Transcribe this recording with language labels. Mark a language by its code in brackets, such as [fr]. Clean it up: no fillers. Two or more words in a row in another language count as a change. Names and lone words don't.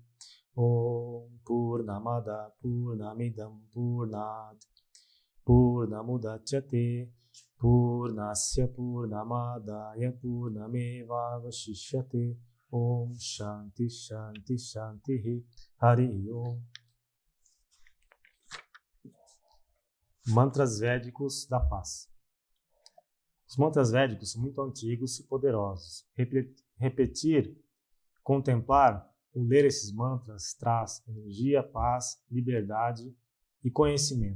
[sa] ॐ पूर्णमदः पूर्णमिदं पूर्णात् पूर्णमुदच्यते पूर्णस्य पूर्णमादाय पूर्णमेव अवशिष्यते. ॐ शान्तिः शान्तिः शान्तिः. हरि ॐ. [pt] Mantras védicos da paz. Os mantras védicos são muito antigos e poderosos. Repetir, contemplar ou ler esses mantras traz energia, paz, liberdade e conhecimento.